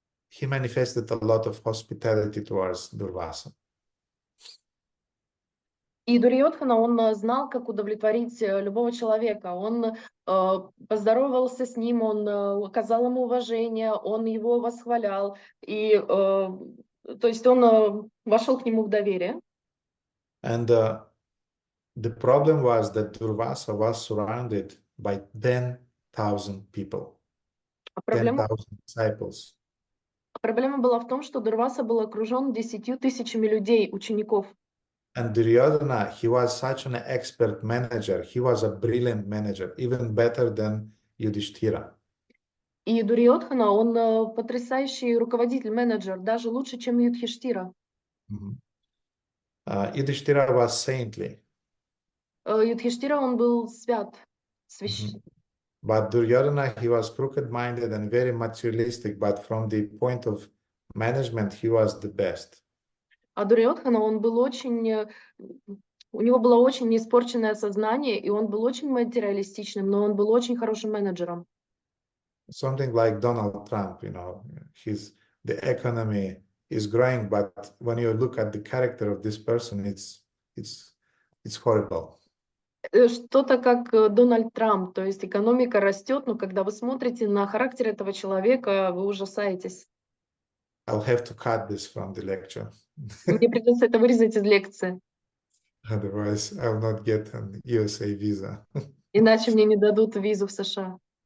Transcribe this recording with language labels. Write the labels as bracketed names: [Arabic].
[English] He manifested a lot of hospitality towards Durvasa. [Russian] И Дурьодхана, он знал, как удовлетворить любого человека. Он поздоровался с ним, он оказал ему уважение, он его восхвалял. И, то есть он вошел к нему в доверие. [English] And the problem was that Durvasa was surrounded by 10,000 people, 10,000 disciples. [Russian] Проблема была в том, что Дурваса был окружен 10 тысячами людей, учеников. [English] And Duryodhana, he was such an expert manager. He was a brilliant manager, even better than Yudhishthira. [Russian] И Дурьодхана, он потрясающий руководитель, менеджер, даже лучше, чем Юдхиштира. [English] Yudhishthira was saintly. [Russian] Юдхиштира, он был свят, священный. [English] But Duryodhana, he was crooked-minded and very materialistic, but from the point of management, he was the best. [Russian] А Дурьодхана, он был очень, у него было очень неиспорченное сознание, и он был очень материалистичным, но он был очень хорошим менеджером. [English] Something like Donald Trump, the economy is growing, but when you look at the character of this person, it's horrible. [Russian] Что-то как Дональд Трамп, то есть экономика растет, но когда вы смотрите на характер этого человека, вы ужасаетесь. [English] I'll have to cut this from the lecture. [Russian] Мне придется это вырезать из лекции. [English] Otherwise, I'll not get an USA visa. [Russian] Иначе мне не дадут визу в США.